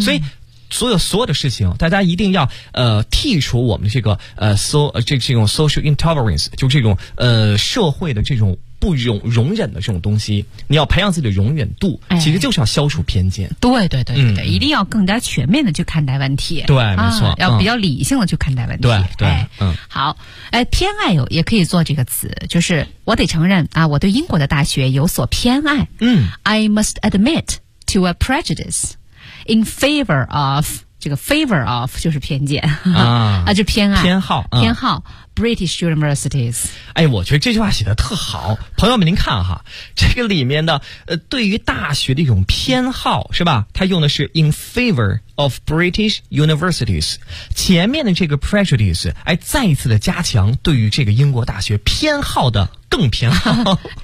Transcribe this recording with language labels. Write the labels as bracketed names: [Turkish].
[Chinese] 所以所有的事情大家一定要剔除我们这个这种 social intolerance, 就这种社会的这种不容忍的这种东西，你要培养自己的容忍度，其实就是要消除偏见。哎、对对对对、嗯，一定要更加全面的去看待问题。对，没错，要比较理性的去看待问题。对对、哎，好，哎，偏爱也可以做这个词，就是我得承认啊，我对英国的大学有所偏爱。嗯 [English] ，I must admit to a prejudice in favor of [Chinese] 这个 [English] favor of [Chinese] 就是偏见啊，就偏爱偏好、偏好。 [English] British universities. [Chinese] 哎，我觉得这句话写得特好。朋友们您看哈，这个里面的对于大学的一种偏好是吧，它用的是 [English] in favor of British universities。 [Chinese] 前面的这个 prejudice, 哎，再一次的加强对于这个英国大学偏好的更偏好。